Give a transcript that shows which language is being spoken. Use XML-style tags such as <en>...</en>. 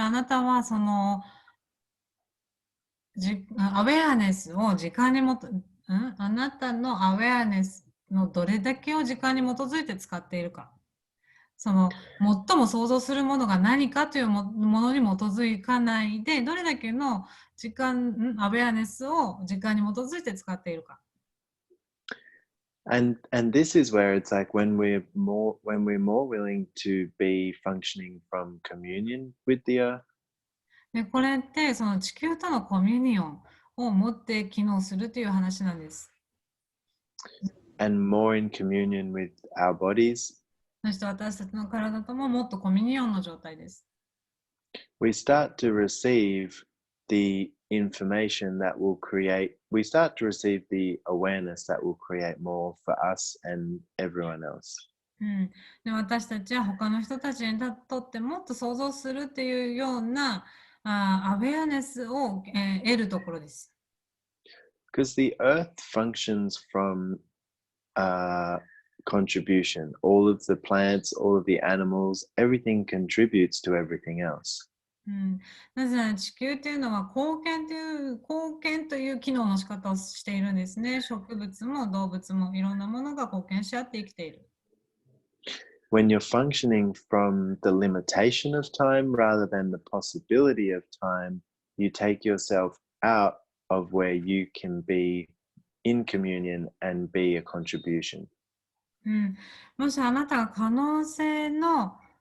<ja>あなたはそのアウェアネスを時間にあなたのアウェアネスのどれだけを時間に基づいて使っているか。その最も想像するものが何かというものに基づかないで、どれだけのアウェアネスを時間に基づいて使っているか。</ja> <en>And this is where it's like when we're more willing to be functioning from communion with the earth.</en> <ja>でこれってその地球とのコミュニオンを持って機能するという話なんです。</ja> <en>And more in communion with our bodies.</en> <ja>そして私たちの体とももっとコミュニオンの状態です。</ja> <en>We start to receive the information that will create, we start to receive the awareness that will create more for us and everyone else.</en> <ja>で私たちは他の人たちにとってもっと想像するというようなアウェアネスを、得るところです。</ja> <en>Because the earth functions from contribution. All of the plants, all of the animals, everything contributes to everything else.</en> <ja>なぜなら地球というのは貢献という機能の仕方をしているんですね。植物も動物もいろんなものが貢献し合って生きている。</ja> <en>When you're functioning from the limitation of time rather than the possibility of time, you take yourself out of where you can be in communion and be a contribution.</en> <ja>もしあなたが可能性の</ja>